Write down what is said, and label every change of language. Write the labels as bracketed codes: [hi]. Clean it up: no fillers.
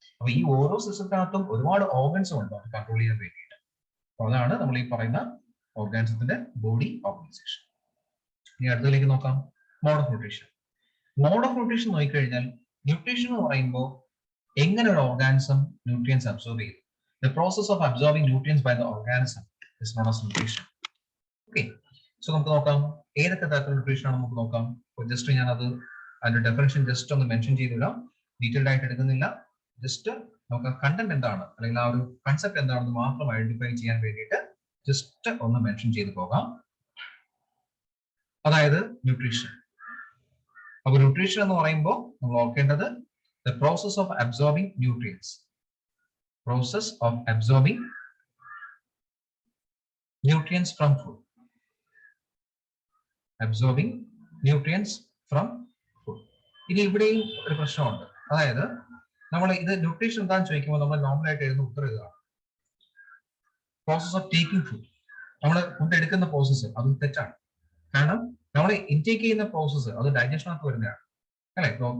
[ml] അപ്പൊ ഈ ഓരോ സിസ്റ്റത്തിനകത്തും ഒരുപാട് ഓർഗൻസും ഉണ്ട് അത് കൺട്രോൾ ചെയ്യാൻ വേണ്ടിയിട്ട്. അപ്പൊ അതാണ് നമ്മൾ ഈ പറയുന്ന ഓർഗാനിസത്തിന്റെ ബോഡി ഓർഗനൈസേഷൻ. ഇനി അടുത്തതിലേക്ക് നോക്കാം. Mode of nutrition. Mode of nutrition നോക്കിക്കഴിഞ്ഞാൽ ന്യൂട്രീഷൻ എന്ന് പറയുമ്പോൾ എങ്ങനെ ഒരു ഓർഗാനിസം ന്യൂട്രിയൻസ് അബ്സോർബ് ചെയ്യും? [en] The process of absorbing nutrients by the organism is known as nutrition. [ml] Okay, so നമുക്ക് നോക്കാം ഏതൊക്കെ തരത്തിലുള്ള ന്യൂട്രീഷൻ ആണ് നമുക്ക് നോക്കാം. ജസ്റ്റ് ഞാൻ അത് അതിന്റെ ഡെഫിനിഷൻ ജസ്റ്റ് ഒന്ന് മെൻഷൻ ചെയ്തിടാം, ഡീറ്റെയിൽഡ് ആയിട്ട് എടുക്കുന്നില്ല. ജസ്റ്റ് നമുക്ക് കണ്ടന്റ് എന്താണ് അല്ലെങ്കിൽ ആ ഒരു കൺസെപ്റ്റ് എന്താണെന്ന് മാത്രം ഐഡന്റിഫൈ ചെയ്യാൻ വേണ്ടിയിട്ട് ജസ്റ്റ് ഒന്ന് മെൻഷൻ ചെയ്ത് പോകാം. അതായത് ന്യൂട്രീഷൻ. അപ്പൊ ന്യൂട്രീഷൻ എന്ന് പറയുമ്പോൾ നമ്മൾ ഓർക്കേണ്ടത് [en] the process of absorbing nutrients. Process of absorbing nutrients from food. Absorbing nutrients from food. [ml] ഇനി ഇവിടെയും ഒരു പ്രശ്നമുണ്ട്. അതായത് നമ്മൾ ഇത് ന്യൂട്രീഷൻ എന്താണെന്ന് ചോദിക്കുമ്പോൾ നമ്മൾ നോർമൽ ആയിട്ട് എഴുതുന്ന ഉത്തരം ഇതാണ്. Process of taking food. നമ്മൾ ഫുഡ് എടുക്കുന്ന പ്രോസസ്സ് അത് തെറ്റാണ്. കാരണം നമ്മൾ ഇൻടേക്ക് ചെയ്യുന്ന പ്രോസസ്സ് അത് ഡൈജഷനകത്ത് വരുന്നതാണ് അല്ലെ.